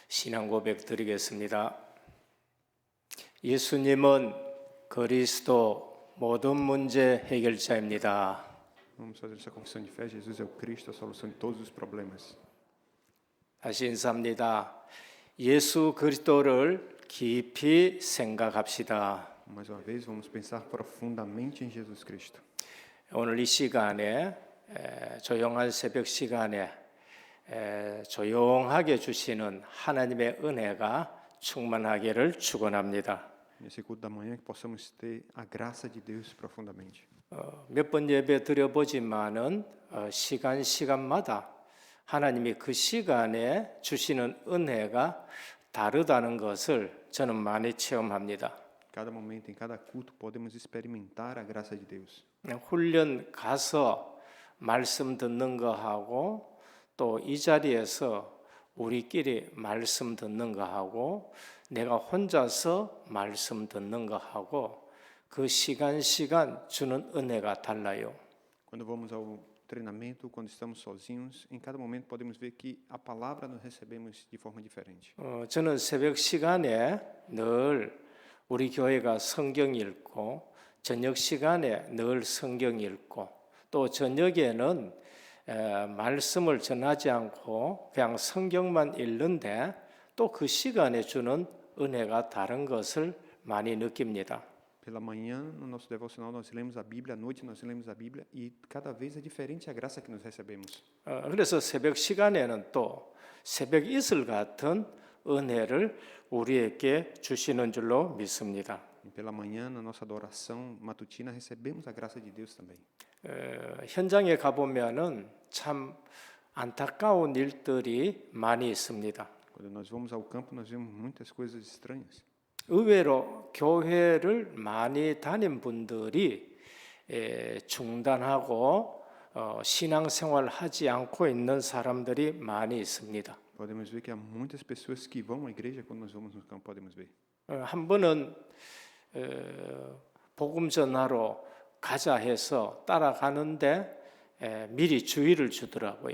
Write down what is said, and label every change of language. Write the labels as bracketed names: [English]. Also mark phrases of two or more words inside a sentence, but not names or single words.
[Korean] 신앙 고백 드리겠습니다. 예수님은 그리스도 모든 문제 해결자입니다. [Portuguese] Vamos fazer essa confissão de fé. Jesus é o Cristo, a solução de todos os problemas. [Korean] 다시 인사합니다. 예수 그리스도를 깊이 생각합시다. [Portuguese] Mais uma vez, vamos pensar profundamente em Jesus Cristo. [Korean] 오늘 이 시간에 조용한 새벽 시간에 조용하게 주시는 하나님의 은혜가 충만하기를 축원합니다. [Portuguese] Nesse culto da manhã, que possamos ter a graça de Deus profundamente. [Korean] 몇 번 예배 드려보지만은 시간마다 하나님이 그 시간에 주시는 은혜가 다르다는 것을 저는 많이 체험합니다. [Portuguese] Cada momento, em cada culto, podemos experimentar a graça de Deus. [Korean] 훈련 가서 말씀 듣는 거하고 또 이 자리에서 우리끼리 말씀 듣는 거하고 내가 혼자서 말씀 듣는 거하고 그 시간 주는 은혜가 달라요. [Portuguese] Quando vamos ao treinamento, quando estamos sozinhos, em cada momento podemos ver que a palavra nós recebemos de forma diferente. [Korean] 저는 새벽 시간에 늘 우리 교회가 성경 읽고 저녁 시간에 늘 성경 읽고 또 저녁에는 말씀을 전하지 않고 그냥 성경만 읽는데 또 그 시간에 주는 은혜가 다른 것을 많이 느낍니다. [Portuguese] Pela manhã, no nosso devocional, nós lemos a Bíblia, à noite nós lemos a Bíblia e cada vez é diferente a graça que nós recebemos. [Korean] 그래서 새벽 시간에는 또 새벽 이슬 같은 은혜를 우리에게 주시는 줄로 믿습니다. [Portuguese] E pela manhã, na nossa adoração matutina, recebemos a graça de Deus também. [Korean] 현장에 가보면은 참 안타까운 일들이 많이 있습니다. [Portuguese] Quando nós vamos ao campo, nós vemos muitas coisas estranhas. [Korean] 의외로 교회를 많이 다닌 분들이 중단하고 신앙생활 하지 않고 있는 사람들이 많이 있습니다. [Portuguese] Podemos ver que há muitas pessoas que vão à igreja quando nós vamos no campo, podemos ver. [Korean] 한 번은 복음 전하러 가자 해서 따라가는데 미리 주의를 주더라고요.